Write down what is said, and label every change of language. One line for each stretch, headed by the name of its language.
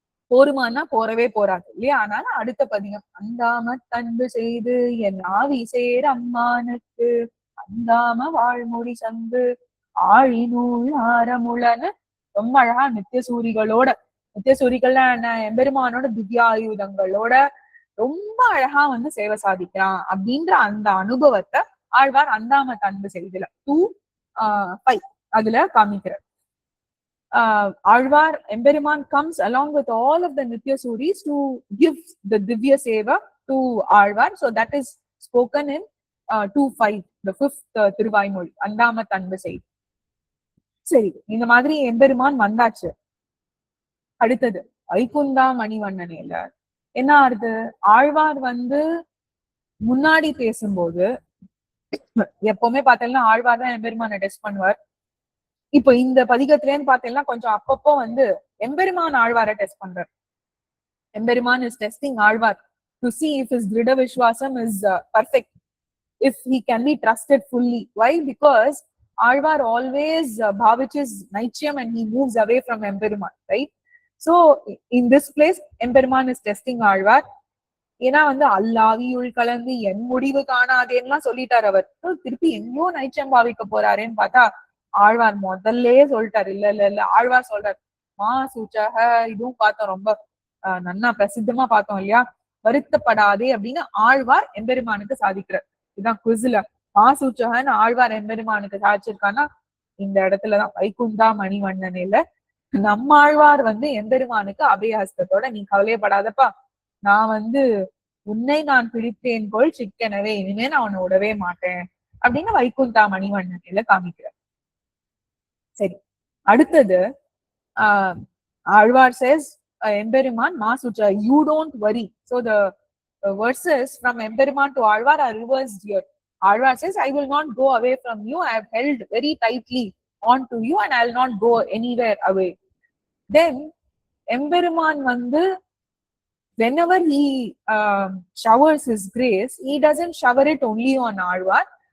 Tamil: போருமானா போறவே போறாது இல்லையா? அதனால அடுத்த பதிகம் அந்தாம தன்பு செய்து என் ஆவி சேர் அம்மானுக்கு அந்தாம வாழ்மொழி சந்து ஆழிநூல் ஆரமுளன்னு ரொம்ப அழகா நித்தியசூரிகளோட, நித்தியசூரிகள்ல எம்பெருமானோட திவ்யாயுதங்களோட ரொம்ப அழகா வந்து சேவை சாதிக்கிறான் அப்படின்ற அந்த அனுபவத்தை ஆழ்வார் அந்தாம தன்பு செய்துல 2-5 அதுல காமிக்கிறார்.
English: Alvar Emberiman comes along with all of the Nitya Suris to give the Divya Seva to Alvar. So that is spoken in 2-5, the 5th Thiruvaimozhi, Andama Tanbu Sei.
Tamil: சரி, இந்த மாதிரி எம்பெருமான் வந்தாச்சு. அடுத்தது வைகுந்தா மணிவண்ணனேல என்ன ஆறுது? ஆழ்வார் வந்து முன்னாடி பேசும்போது எப்பவுமே பார்த்தீங்கன்னா ஆழ்வார் தான் எம்பெருமான டெஸ்ட் பண்ணுவார். இப்போ இந்த பதிகத்திலேன்னு பார்த்தீங்கன்னா கொஞ்சம் அப்பப்போ வந்து எம்பெருமான் ஆழ்வாரை டெஸ்ட் பண்றார்.
English: Emperuman is testing Alvar to see if his திருட விஸ்வாசம் is perfect, if he can be trusted fully. Why? Because Alvar always bhaviches naityam and he moves away from Emperuman, right? So in this place Emperuman is testing Alvar.
Tamil: ஏன்னா வந்து அல்லாவியுள் கலந்து என் முடிவு காணாதேன்னுலாம் சொல்லிட்டார் அவர். திருப்பி எங்கேயோ நைச்சம் பாவிக்க போறாரேன்னு பார்த்தா ஆழ்வார் முதல்ல சொல்லிட்டாரு. இல்ல ஆழ்வார் சொல்றாரு மா சூச்சக. இதுவும் பார்த்தோம், ரொம்ப நன்னா பிரசித்தமா பார்த்தோம் இல்லையா? வருத்தப்படாதே அப்படின்னு ஆழ்வார் எம்பெருமானுக்கு சாதிக்கிறார். இதுதான் குவிஸ்ல மா சூச்சகன்னு ஆழ்வார் எம்பெருமானுக்கு சாதிச்சிருக்கான்னா இந்த இடத்துலதான் வைகுந்தா மணிவண்ணனில நம்மாழ்வார் எம்பெருமானுக்கு அபயஹஸ்தத்தோட நீ கவலையப்படாதப்பா, நான் உன்னை நான் பிடித்தேன் போல் சிக்கனவே, இனிமே நான் உன்னை விடவே மாட்டேன் அப்படின்னு வைகுந்தா மணிவண்ணனில காமிக்கிறார். சரி, அடுத்தது
English: Alvar says Emperuman மாசுச்சா, you don't worry. So the verses from Emperuman to Alvar are reversed here. Alvar says, I will not go away from you. I have held very tightly on to you and I will not go anywhere away. Then Emperuman whenever he showers his grace, he doesn't shower it only on Alvar.